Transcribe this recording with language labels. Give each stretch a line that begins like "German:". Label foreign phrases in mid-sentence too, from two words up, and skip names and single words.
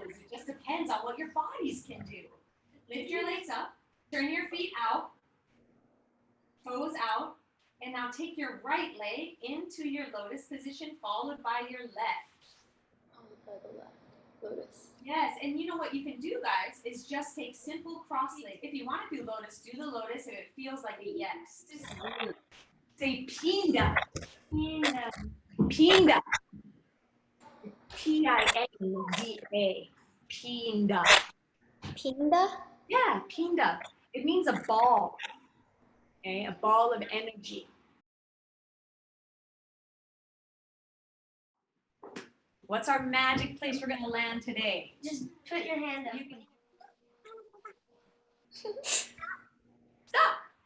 English: It just depends on what your bodies can do. Lift your legs up, turn your feet out, toes out, and now take your right leg into your lotus position, followed by your left. Followed by the left. Lotus. Yes, and you know what you can do, guys, is just take simple cross legs. If you want to do lotus, do the lotus if it feels like a yes. Say pinda. Pinda. Pinda. P-I-N-D-A. Pinda. Pinda? Yeah, pinda. It means a ball. Okay, a ball of energy. What's our magic place we're going to land today? Just put your hand up. Stop.